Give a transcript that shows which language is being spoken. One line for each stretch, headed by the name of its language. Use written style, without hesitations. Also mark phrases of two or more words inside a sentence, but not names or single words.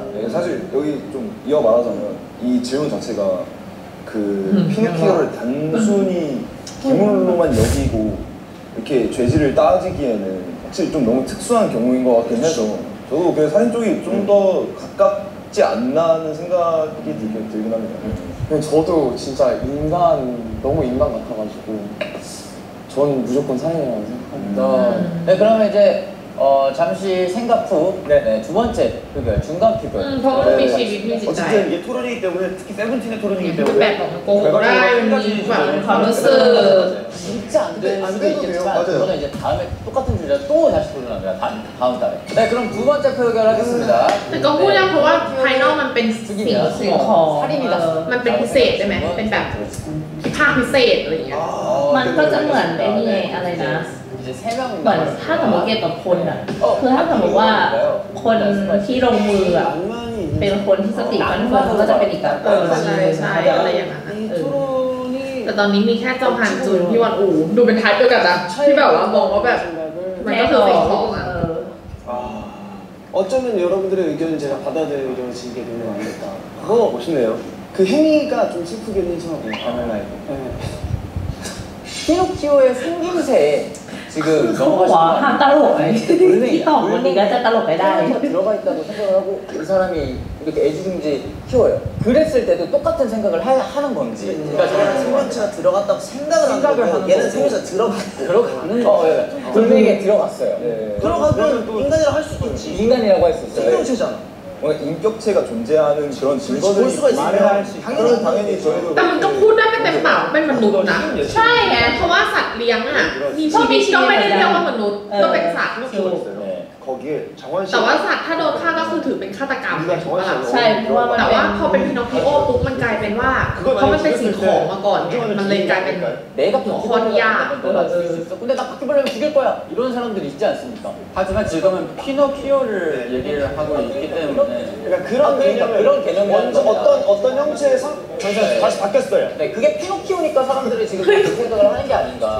Korean: 네, 사실 여기 좀 이어 말하자면 이 질문 자체가 그 피노키오를 단순히 기물로만 여기고 이렇게 죄질을 따지기에는 확실히 좀 너무 특수한 경우인 것 같긴 해서 저도 그 살인 쪽이 좀 더 가깝지 않나 하는 생각이 들긴 합니다. 근데 저도 진짜 너무 인간 같아가지고 전 무조건 살인이라고 생각합니다. 네, 그러면 이제 잠시 생각 후 두 번째 표결 중간 표결.
Thai: เพราะมันมีชีวิตมีจิตใจ
Korean: 어쨌든 이게 토론이기 때문에 특히 세븐틴의 토론이기
Thai: รูป
Korean: 때문에
Thai: แบบของมันโกหกได้มีแบบความรู้สึก
Korean: 진짜 안 될 수도 돼요. 있겠지만 맞아요. 그거는 이제 다음에 똑같은 주제로 또 다시 토론합니다. 다음 달에. 네, 그럼 두 번째 표결하겠습니다.
Thai: แต่ก็พูดยากเพราะว่าภายนอกมันเป็นสิ่งของ
Korean: 살인이다.
Thai: มันเป็นพิเศษใช่ไหมเป็นแบบภาคพิเศษอะไรอย่างเงี้ย มันก็จะเหมือนไอ้นี่อะไรนะ
Korean: 이제 세 명.
Thai: เหมือนถ้าสมมติเกี่ยวกับคนอ่ะคือถ้าสมมติว่าคนที่ลงมืออ่ะเป็นคนที่สติมันเฟื่องก็จะเป็นอีกแบบ ใช่ใช่อะไรอย่างนั้นแต่ตอนนี้มีแค่จอมพันจุนพี่วันอูดูเป็นไทป์เดียวกันนะที่แบบว่ามองว่าแบบมันก็คือสิ่งของอ่ะ
Korean: 어쩌면 여러분들의 의견을 제가 받아들여지게 되는 거 아닐까. 멋있네요. 그 행위가 좀 슬프긴 해서 바나나이고. 피노키오의 생김새에 지금
Thai: ว่าห้ามตลกไอ้ที่ตอบวันนี้ก็จะตลกไปได้
Korean: 들어가 있다고 생각을 하고 이 사람이 이렇게 애지중지 키워요. 그랬을 때도 똑같은 생각을 하는 건지. 그러니까 저는 생명체가 들어갔다고 생각을 하는 거고 얘는 생명체가 들어가는 거예요. 돌멩이에 들어갔어요. 들어가면 인간이라고 할 수 있겠지. 인간이라고 할 수 있어요. 생명체잖아. 뭔가 인격체가 존재하는 그런 볼 증거들이 수가 있으면 그러면 당연히 저희도
Thai: แต่มันก็พูดได้ไม่เต็มปากเป็นมนุษย์นะใช่ไงเพราะว่าสัตว์เลี้ยงอ่ะมีชีวิตก็ไม่ได้เรียกว่ามนุษย์ก็เป็นสัตว์
Korean: 거기에 정원 씨
Thai: แต่ว่าสัตว์ถ้าโดนฆ่าก็คือถือเป็นฆาตกรรมถูกปะล่ะ ใช่เพราะว่ามัน แต่ว่าพอเป็นพินอคคิโอปุ๊บมันกลายเป็นว่าเพราะมันเป็นสิ่งของมาก่อนไงมันเลยกลายเป็น
Korean: 내가 바퀴벌레야. 너나 죽일 수 있어. 근데 나 바퀴벌레면 죽일 거야. 이런 사람들이 있지 않습니까? 하지만 지금은 피노키오를 얘기를 하고 있기 때문에 그러니까 그런 개념이 먼저 어떤 형체의 전세가 다시 바뀌었어요. 네, 그게 피노키오니까 사람들이 지금 그렇게 생각을 하는 게 아닌가.